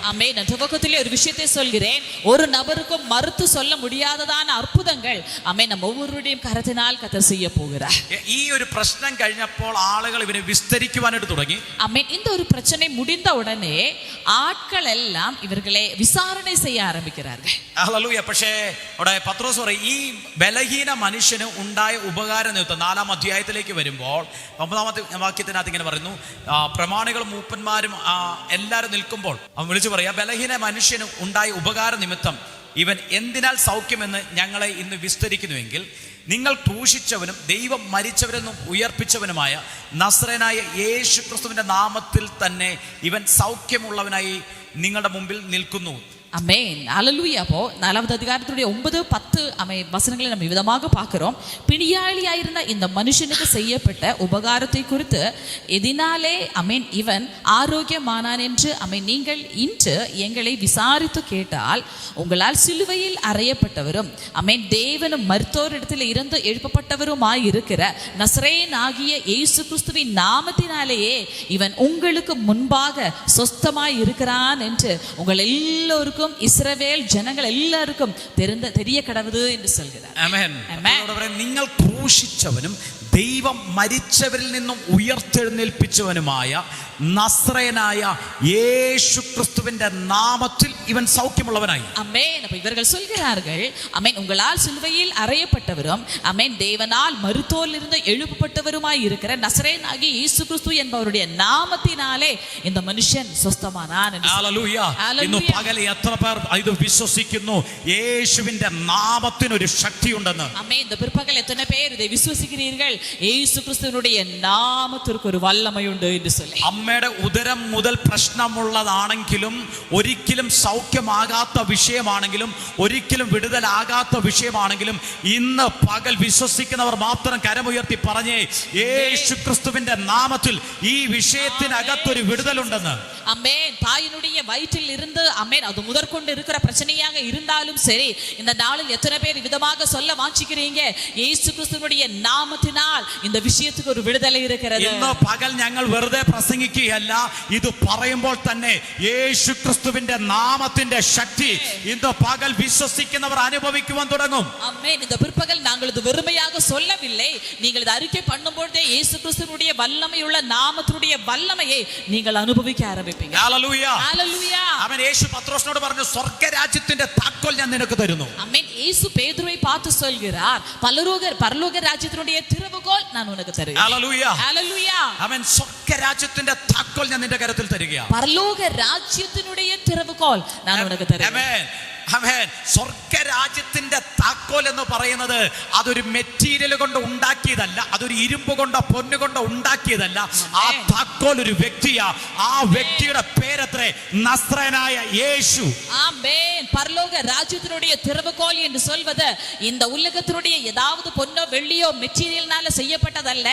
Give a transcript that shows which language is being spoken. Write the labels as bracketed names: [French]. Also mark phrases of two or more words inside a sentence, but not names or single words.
[Malayalam] ആമേൻ. [Tamil] துவக்கத்திலே ஒரு விஷயத்தை சொல்கிறேன், ஒரு நபருக்கும் மறுத்து சொல்ல முடியாததான அற்புதங்கள் நம்ம ஒவ்வொருவருடையும் கரத்தினால் கர்த்தர் செய்ய போகிறார். [Malayalam] ഈ ഒരു പ്രശ്നം കഴിഞ്ഞപ്പോൾ ആളുകൾ ഇവനെ വിസ്തരിക്കുവാനായിട്ട് തുടങ്ങി. [Tamil] ஆமென். இந்த ஒரு பிரச்சனை முடிந்த உடனே ஆட்கள் எல்லாம் இவர்களை விசாரணை செய்ய ஆரம்பிக்கிறார்கள். [Malayalam] ഹല്ലേലൂയ. പക്ഷേ അവിടെ പത്രോസ് പറയും, ഈ ബലഹീന മനുഷ്യന് ഉണ്ടായ ഉപകാരം നിമിത്തം 4-ാം അധ്യായത്തിലേക്ക് വരുമ്പോൾ 9-ാമത്തെ വാക്യത്തിനകത്ത് ഇങ്ങനെ പറയുന്നു, പ്രമാണികളും മൂപ്പന്മാരും എല്ലാവരും നിൽക്കുമ്പോൾ അവൻ വിളിച്ചു പറയാ, ബലഹീന മനുഷ്യന് ഉണ്ടായ ഉപകാര നിമിത്തം ഇവൻ എന്തിനാൽ സൗഖ്യമെന്ന് ഞങ്ങളെ ഇന്ന് വിസ്തരിക്കുന്നുവെങ്കിൽ നിങ്ങൾ ക്രൂശിച്ചവനും ദൈവം മരിച്ചവരെന്നും ഉയർപ്പിച്ചവനുമായ നസ്രയനായ യേശു ക്രിസ്തുവിന്റെ നാമത്തിൽ തന്നെ ഇവൻ സൗഖ്യമുള്ളവനായി നിങ്ങളുടെ മുമ്പിൽ നിൽക്കുന്നു. [Tamil] அமேன் அல்லேலூயா. அப்போ 4வது அதிகாரத்துடைய 9, 10 வசனங்களை நம்ம விதமாக பார்க்கிறோம். பிணியாளியாயிருந்த இந்த மனுஷனுக்கு செய்யப்பட்ட உபகாரத்தை குறித்து எதினாலே அமேன் இவன் ஆரோக்கியமானான் என்று நீங்கள் இன்று எங்களை விசாரித்து கேட்டால், உங்களால் சிலுவையில் அறையப்பட்டவரும் அமேன் தேவனும் மருத்துவரிடத்தில் இருந்து எழுப்பப்பட்டவருமாய் இருக்கிற நசரேயன் ஆகிய இயேசு கிறிஸ்துவின் நாமத்தினாலேயே இவன் உங்களுக்கு முன்பாக சொஸ்தமாய் இருக்கிறான் என்று உங்கள் எல்லோருக்கும் இஸ்ரவேல் ஜனங்கள் எல்லாருக்கும் தெரிய கடவுது என்று சொல்கிறார். [Malayalam] ആമേൻ. നിങ്ങൾ ക്രൂശിച്ചവനും ദൈവം മരിച്ചവരിൽ നിന്നും ഉയർത്തെഴുന്നേൽപ്പിച്ചവനുമായ നസ്രയനായ യേശു ക്രിസ്തുവിന്റെ നാമത്തിൽ ഇവൻ സൗഖ്യമുള്ളവനായി. [Tamil] ஆமென். அப்ப இவர்கள் சொல்கிறார்கள், ஆமென், உங்களால் சிலுவையில் அறையப்பட்டவரும் ஆமென் தேவனால் மருத்தோரிலிருந்து எழுப்பப்பட்டவருமாய் இருக்கிற நசரேயனாகிய இயேசு கிறிஸ்து என்பவருடைய நாமத்தினாலே இந்த மனுஷன் சொஸ்தமானான் என்று. [Malayalam] ഹല്ലേലൂയ. ഇന്ന് പകൽ എത്ര പേർ ഇത് വിശ്വസിക്കുന്നു? യേശുവിന്റെ നാമത്തിന് ഒരു ശക്തിയുണ്ടെന്ന്. [Tamil] ஆமென். இந்த பிற்பகல் எத்தனை பேர் இதை விசுவாசிக்கிறீர்கள்? இயேசு கிறிஸ்துவினுடைய நாமத்திற்கு ஒரு வல்லமை உண்டு என்று சொல்லி. [Malayalam] അമ്മയുടെ ഉദരം മുതൽ പ്രശ്നമുള്ളതാണെങ്കിലും, ഒരിക്കലും സൗഖ്യമാകാത്ത വിഷയമാണെങ്കിലും, ഒരിക്കലും വിടുതലാകാത്ത വിഷയമാണെങ്കിലും, ഇന്ന് പകൽ വിശ്വസിക്കുന്നവർ മാത്രം കരമുയർത്തി പറഞ്ഞേ, യേശു ക്രിസ്തുവിന്റെ നാമത്തിൽ ഈ വിഷയത്തിനകത്തൊരു വിടുതലുണ്ടെന്ന്. [Tamil] அமேன். தாயினுடைய வயிற்றில் இருந்து அமேன் அது முதற்கொண்டு இருக்கிற பிரச்சனையாக இருந்தாலும் சரி, இந்த நாளில் எத்தனை பேர் விதமாக சொல்ல வாஞ்சிக்கிறீங்க, இயேசு கிறிஸ்துவினுடைய நாமத்தினால் இந்த விஷயத்துக்கு ஒரு விடுதலை இருக்கிறது. [Malayalam] ഇന്ന് പകൽ ഞങ്ങൾ വെറുതെ പ്രസംഗിക്കുകയല്ല, ഇത് പറയുമ്പോൾ തന്നെ യേശു ക്രിസ്തുവിന്റെ നാമത്തിന്റെ ശക്തി ഇന്ന് പകൽ വിശ്വസിക്കുന്നവർ അനുഭവിക്കുവാൻ തുടങ്ങും. [Tamil] ஆமென். இந்த பிற்பகல் நாங்கள் இது வெறுமையாக சொல்லவில்லை, நீங்கள் இது அறிக்கை பண்ணும்போதே இயேசு கிறிஸ்துவினுடைய வல்லமையுள்ள நாமத்தினுடைய வல்லமையை நீங்கள் அனுபவிக்க ஆரம்பிப்பீங்க. [Malayalam] ഹല്ലേലൂയ. ഹല്ലേലൂയ. അവൻ യേശു പത്രോസിനോട് പറഞ്ഞു, സ്വർഗ്ഗരാജ്യത്തിന്റെ താക്കോൽ ഞാൻ നിനക്ക് തരുന്നു. [Tamil] ஆமென். இயேசு பேதுருவை பார்த்து சொல்கிறார், பரலோக ராஜ்யத்தினுடைய திறவுகோல் நான் உனக்கு தருகிறேன். [Malayalam] ഹല്ലേലൂയ. ഹല്ലേലൂയ. അവൻ സ്വർഗ്ഗരാജ്യത്തിന്റെ താക്കോൽ ഞാൻ നിന്റെ കരത്തിൽ തരികയാണ്. [Tamil] பரலோக ராஜ்யத்தினுடைய திறவுகோல் நான் உனக்கு தருகிறேன். [Malayalam] സ്വർഗ്ഗരാജ്യത്തിന്റെ താക്കോൽ എന്ന് പറയുന്നത് അതൊരു മെറ്റീരിയൽ കൊണ്ട് ഉണ്ടാക്കിയതല്ല, അതൊരു ഇരുമ്പ് കൊണ്ടോ പൊന്നു കൊണ്ടോ ഉണ്ടാക്കിയതല്ല. ആ താക്കോൽ ഒരു വ്യക്തിയാ. ആ വ്യക്തിയുടെ പേരത്രേ നസ്രയനായ യേശു. [Tamil] ஆமென். பரலோக ராஜ்யத்தினுடைய திறவுகோல் என்று சொல்வது இந்த உலகத்தினுடைய ஏதாவது பொன்னோ வெள்ளியோ மெட்டீரியல்னால செய்யப்பட்டதல்ல.